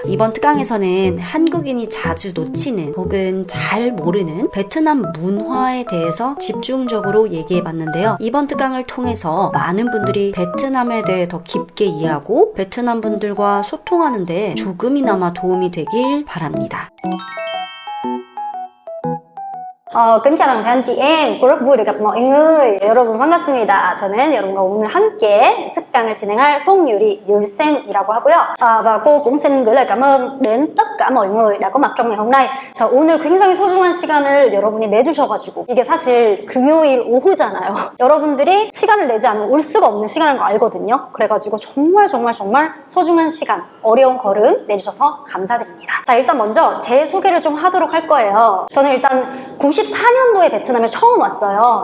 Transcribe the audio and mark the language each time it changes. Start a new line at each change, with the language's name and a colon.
Korean: 이번 특강에서는 한국인이 자주 놓치는 혹은 잘 모르는 베트남 문화에 대해서 집중적으로 얘기해봤는데요. 이번 특강을 통해서 많은 분들이 베트남에 대해 더 깊게 이해하고 베트남 분들과 소통하는데 조금이나마 도움이 되길 바랍니다.
Vietnamese: Kính chào toàn thể anh chị em, cô rất vui được gặp mọi người.
Korean: 여러분 반갑습니다. 저는 여러분과 오늘 함께 특강을 진행할 송유리 율쌤이라고 하고요.
Vietnamese: Và cô cũng xin gửi lời cảm ơn đến tất cả mọi người đã có mặt trong ngày hôm nay.
Korean: 자, 오늘 굉장히 소중한 시간을 여러분이 내주셔가지고 이게 사실 금요일 오후잖아요. 여러분들이 시간을 내지 않으면 올 수가 없는 시간인 거 알거든요. 그래가지고 정말 소중한 시간, 어려운 걸음 내주셔서 감사드립니다. 자, 일단 먼저 제 소개를 좀 하도록 할 거예요. 저는 일단 94년도에 베트남에 처음 왔어요.